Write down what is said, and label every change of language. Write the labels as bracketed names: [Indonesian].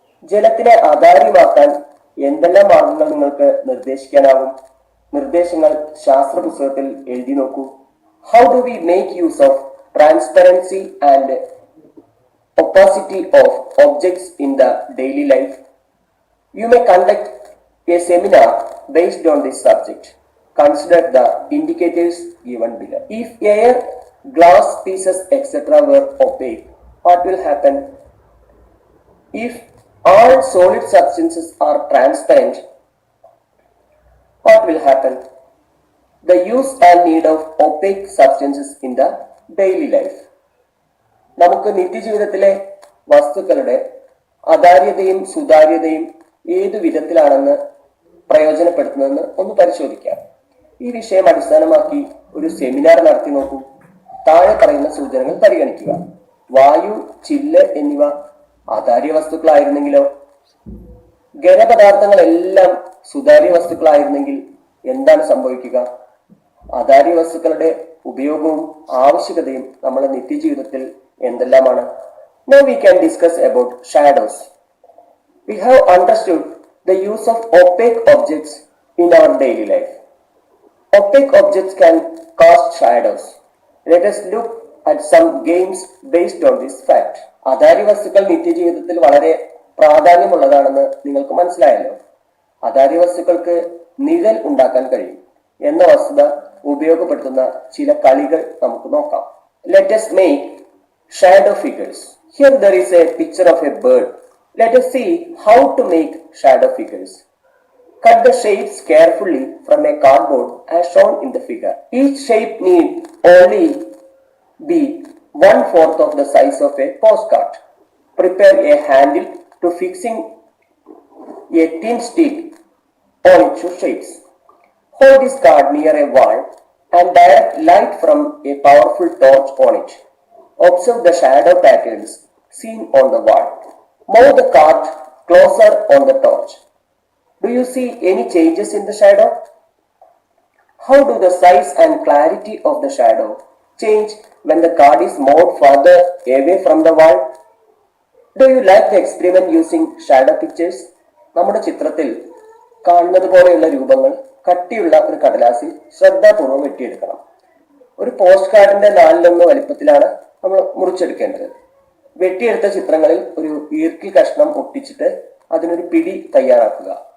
[Malayalam] ജലത്തിനെ അധാര്യമാക്കാൻ എന്തെല്ലാം മാർഗങ്ങൾ നിങ്ങൾക്ക് നിർദ്ദേശിക്കാനാവും? നിർദ്ദേശങ്ങൾ ശാസ്ത്ര പുസ്തകത്തിൽ എഴുതി നോക്കൂ. [English] How do we make use of transparency and opacity of objects in the daily life? You may conduct a seminar based on this subject. Consider the indicators given below. If air, glass pieces, etc. were opaque, what will happen? If all solid substances are transparent, what will happen? The use and need of opaque substances in the daily life. [Malayalam] നമുക്ക് നിത്യജീവിതത്തിലെ വസ്തുക്കളുടെ അധാര്യതയും സുതാര്യതയും ഏതു വിധത്തിലാണെന്ന് പ്രയോജനപ്പെടുത്തുന്നതെന്ന് ഒന്ന് പരിശോധിക്കാം. ഈ വിഷയം അടിസ്ഥാനമാക്കി ഒരു സെമിനാർ നടത്തി നോക്കൂ. താഴെ പറയുന്ന സൂചനകൾ പരിഗണിക്കുക. വായു, ചില്ല് എന്നിവ അധാര്യ വസ്തുക്കളായിരുന്നെങ്കിലോ? ഖരപദാർത്ഥങ്ങളെല്ലാം സുതാര്യ വസ്തുക്കളായിരുന്നെങ്കിൽ എന്താണ് സംഭവിക്കുക? അധാര്യ വസ്തുക്കളുടെ ഉപയോഗവും ആവശ്യകതയും നമ്മുടെ നിത്യജീവിതത്തിൽ എന്തെല്ലാമാണ്? [English] Now we can discuss about shadows. We have understood the use of opaque objects in our daily life. Opaque objects can cast shadows. Let us look at some games based on this fact. [Malayalam] അധാര്യ വസ്തുക്കൾ നിത്യജീവിതത്തിൽ വളരെ പ്രാധാന്യമുള്ളതാണെന്ന് നിങ്ങൾക്ക് മനസ്സിലായല്ലോ. അധാര്യ വസ്തുക്കൾക്ക് നിഴൽ ഉണ്ടാക്കാൻ കഴിയും എന്ന വസ്തുത ഉപയോഗപ്പെടുത്തുന്ന ചില കളികൾ നമുക്ക് നോക്കാം. [English] Let us make shadow figures. Here there is a picture of a bird. Let us see how to make shadow figures. Cut the shapes carefully from a cardboard as shown in the figure. Each shape need only be 1/4 of the size of a postcard. Prepare a handle to fixing a thin stick on its shapes. Hold this card near a wall and direct light from a powerful torch on it. Observe the shadow patterns seen on the wall. Move the card closer on the torch. Do you see any changes in the shadow? How do the size and clarity of the shadow change when the card is moved further away from the wall? Do you like the experiment using shadow pictures? [Malayalam] നമ്മുടെ ചിത്രത്തിൽ കാണുന്നത് പോലെയുള്ള രൂപങ്ങൾ കട്ടിയുള്ള ഒരു കടലാസിൽ ശ്രദ്ധാപൂർവ്വം വെട്ടിയെടുക്കണം. ഒരു പോസ്റ്റ് കാർഡിന്റെ 4/1 വലിപ്പത്തിലാണ് നമ്മൾ മുറിച്ചെടുക്കേണ്ടത്. വെട്ടിയെടുത്ത ചിത്രങ്ങളിൽ ഒരു ഈർക്കിൽ കഷ്ണം ഒട്ടിച്ചിട്ട് അതിനൊരു പിടി തയ്യാറാക്കുക.